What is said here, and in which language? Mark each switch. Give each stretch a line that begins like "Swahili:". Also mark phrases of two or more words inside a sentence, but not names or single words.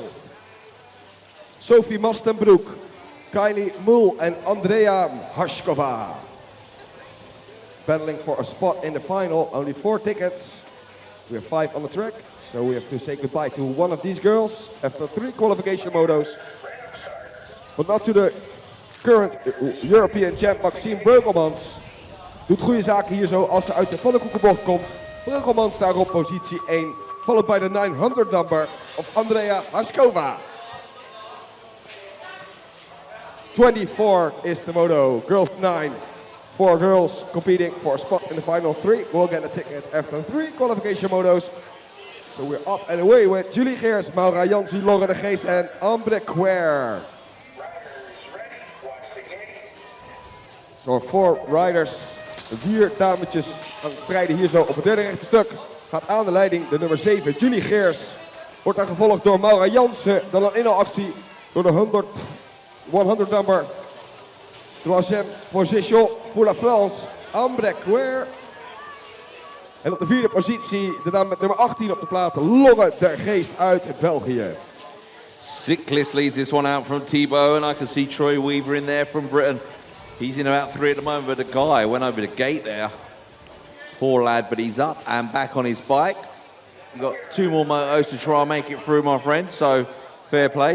English: Sophie Mastenbroek, Kylie Moel and Andrea Hashkova. Battling for a spot in the final, only 4 tickets. We have 5 on the track, so we have to say goodbye to one of these girls after 3 qualification motos. But not to the current European champ Maxime Breugelmans.
Dutch: Doet goede zaken hier zo als ze uit de pannenkoekenbocht komt. Breugelmans daar op positie 1,
English: followed by the 900 number of Andrea Hashkova. 24 is the moto, girls 9. 4 girls competing for a spot in the final 3. Will get a ticket after 3 qualification motos. So we're up and away with Julie Geers, Maura Jansi, Laura de Geest en Ambre Quer.
Dutch: Zo 4 riders, 4 dametjes aan het strijden hier zo op het derde rechte stuk. Gaat aan de leiding de nummer 7, Julie Geers. Wordt dan gevolgd door Maura Jansen, dan een inhaalactie door de 100 number.
French: Troisième position pour la France, Ambre Quer.
Dutch: En op de 4e positie de naam met nummer 18 op de plaat, Laura de Geest uit België.
English: Cyclist leads this one out from Thibaut, and I can see Troy Weaver in there from Britain. He's in about 3 at the moment, but the guy went over the gate there. Poor lad, but he's up and back on his bike. You've got 2 more motos to try and make it through, my friend, so fair play.